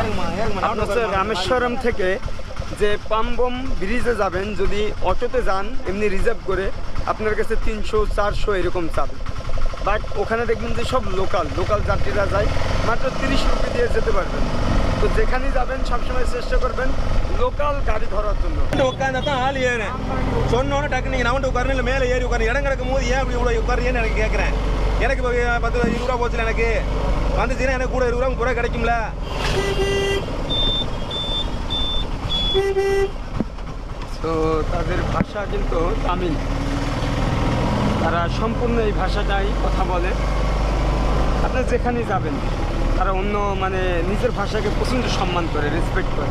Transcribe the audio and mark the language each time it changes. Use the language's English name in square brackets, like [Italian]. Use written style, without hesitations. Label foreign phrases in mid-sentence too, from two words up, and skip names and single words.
[Bangla] আপনার রামেশ্বরম থেকে যে পাম্বম ব্রিজে যাবেন, যদি অটোতে যান এমনি রিজার্ভ করে, আপনার কাছে 300-400 এরকম চাবে। বাট ওখানে দেখবেন যে সব লোকাল যাত্রীরা যায়, মাত্র 30 রুপি দিয়ে যেতে পারবেন। তো যেখানেই যাবেন সবসময় চেষ্টা করবেন লোকাল গাড়ি ধরার জন্য। [Tamil] மேலே ஏறி உட்காந்து இடம் கிடக்கும் போது ஏன் இப்படி இவ்வளோ உட்காருன்னு எனக்கு கேட்குறேன். எனக்கு இப்போ 10-20 ரூபா போச்சுல, எனக்கு வந்துச்சுன்னா எனக்கு கூட 20 ரூபா கிடைக்கும்ல. [Bangla] তো তাদের ভাষা কিন্তু তামিল, তারা সম্পূর্ণ এই ভাষাটাই কথা বলে। আপনি যেখানেই যাবেন তারা অন্য নিজের ভাষাকে প্রচণ্ড সম্মান করে, রেসপেক্ট করে।